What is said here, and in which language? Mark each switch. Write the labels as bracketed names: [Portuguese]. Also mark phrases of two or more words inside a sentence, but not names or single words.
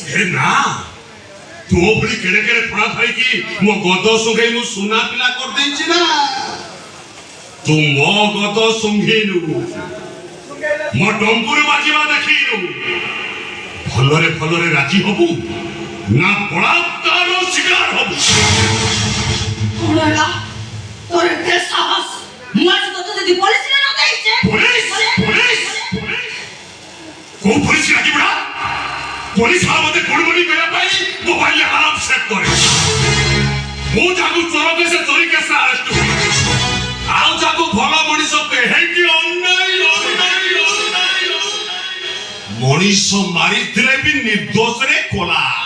[Odia] ହେ ନା, ତୋ ଭଳି କେଡ଼େ କେଡ଼େ ଫଣା ଥାଇକି ମୋ ଗଦ ଶୁଙ୍ଘେଇ ମୁଁ ସୁନା ପିଲା କରିଦେଇଛି ନା। ତୁ ମୋ ଗଦ ଶୁଙ୍ଘେଇନୁ, ମୋ ଡମ୍ବୁରୁ ବାଜିବା ଦେଖିନୁ। ଭଲରେ ଭଲରେ ରାଜି ହବୁ ନା ବଳାତ୍କାର ଶିକାର ହବୁ? କଣ ହେଲା ତୋର ଏତେ ସାହସ? ମୁଁ ଆଜି ତତେ ଯଦି ପୋଲିସରେ ନ ଦେଇଛେ। ପୋଲିସ କୋଉ ପୋଲିସ ଲାଗିବଡ଼ା? ପୋଲିସ ମତେ ଗୋଡ଼ମଣି କରିବା ପାଇଁ ମୋବାଇଲ ଆଲାର୍ମ ସେଟ୍ କରେ। ମୁଁ ଯାକୁ ଚୋର କେସେ ଚୋରି କେସେ ଆରେଷ୍ଟ ହୁଏ, ଆଉ ଯାକୁ ଭଲ ମଣିଷ ହେଇକି ମଣିଷ ମାରିଥିଲେ ବି ନିର୍ଦ୍ଦୋଷରେ କଲା।